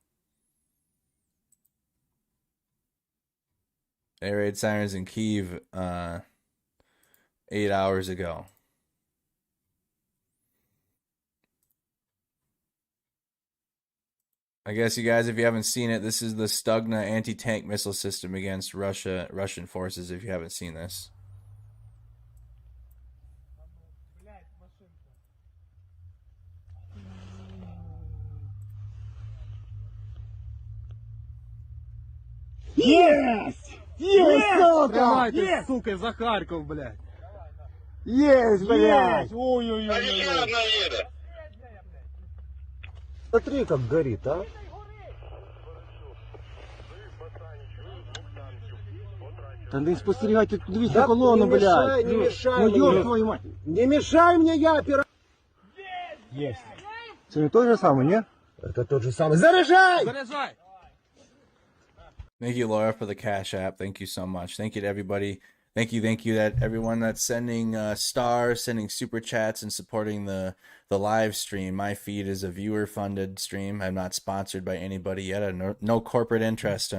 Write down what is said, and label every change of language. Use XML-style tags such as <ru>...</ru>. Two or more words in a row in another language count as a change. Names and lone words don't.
<en>Air raid sirens in Kyiv 8 hours ago. I guess you guys, if you haven't seen it, this is the Stugna anti-tank missile system against Russian forces, if you haven't seen this.</en> <ru>Есть! Есть, сука! Есть! Сука, за Харьков, блядь! Есть, блядь! Ой-ой-ой! Смотри, как горит, а? Да</ru> <uk>не спостерігайте, тут дивіться колону,</uk> <ru>блядь! Не мешай, ну ёб твою мать! Не мешай мне, я опера... Есть! Это не тот же самый, не? Это тот же самый. Заряжай! Заряжай!</ru> <en>Thank you, Laura, for the Cash App. Thank you so much. Thank you to everybody. Thank you that everyone that's sending stars, sending super chats, and supporting the live stream. My feed is a viewer-funded stream. I'm not sponsored by anybody yet. I have no corporate interest.</en>